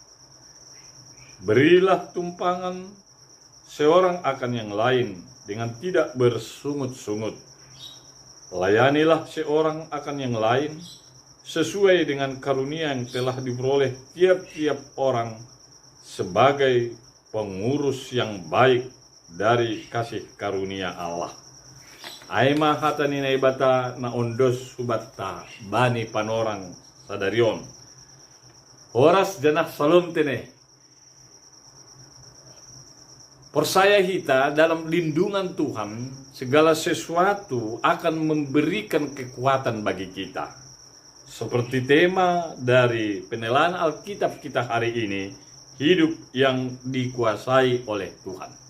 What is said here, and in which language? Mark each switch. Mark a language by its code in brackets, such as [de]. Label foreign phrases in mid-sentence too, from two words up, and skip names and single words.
[id] Berilah tumpangan seorang akan yang lain dengan tidak bersungut-sungut. Layanilah seorang akan yang lain sesuai dengan karunia yang telah diperoleh tiap-tiap orang sebagai pengurus yang baik dari kasih karunia Allah. [bts] Aima hata ni naibata na ondos subata bani panorang sadarion. Horas janah salom tene. [id] Percaya kita dalam lindungan Tuhan, segala sesuatu akan memberikan kekuatan bagi kita. Seperti tema dari penelaan Alkitab kita hari ini, hidup yang dikuasai oleh Tuhan.